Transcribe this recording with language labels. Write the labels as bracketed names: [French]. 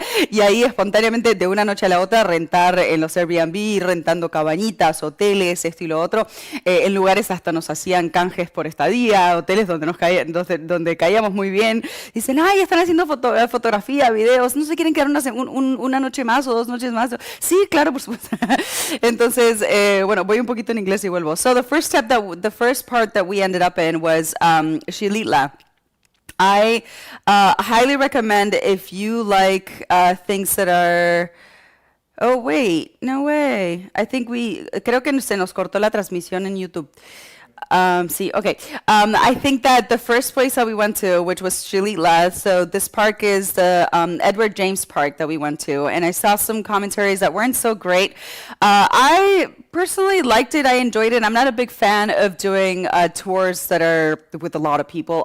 [Spanish] Y ahí espontáneamente de una noche a la otra rentar en los Airbnb, rentando cabañitas, hoteles, esto y lo otro. En lugares hasta nos hacían canjes por estadía, hoteles donde caíamos muy bien. Dicen, ay, están haciendo fotografía, videos, ¿no se quieren quedar una noche más o 2 noches más? Sí, claro, por supuesto. Entonces, bueno, voy un poquito en inglés y vuelvo. [English] So the first part that we ended up in was Xilitla. I highly recommend if you like things that are... Oh, wait, no way. [Spanish] Creo que se nos cortó la transmisión en YouTube. Sí, okay. [English] I think that the first place that we went to, which was Xilitla, so this park is the Edward James Park that we went to, and I saw some commentaries that weren't so great. I personally liked it. I enjoyed it. I'm not a big fan of doing tours that are with a lot of people.